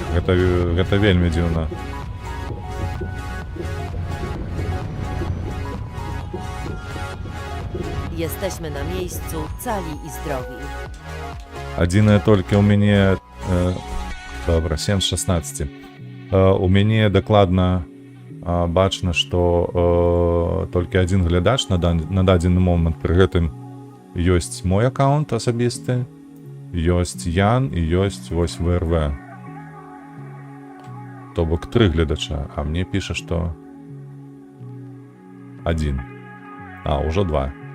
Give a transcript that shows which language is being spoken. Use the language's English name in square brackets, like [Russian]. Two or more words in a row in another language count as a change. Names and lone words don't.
[Russian] Это вельми дивно. [Polish] Jesteśmy na miejscu, cali i zdrowi. [Belarusian] Адзінае толькі ў мяне добра 7 з 16 у мяне дакладна бачна што толькі адзін глядач на дадзены момант, пры гэтым ёсць мой аккаунт асабісты, ёсць Ян і ёсць вось ВРВ, то бок 3 гледача, а мне піша што 1, ўжо 2.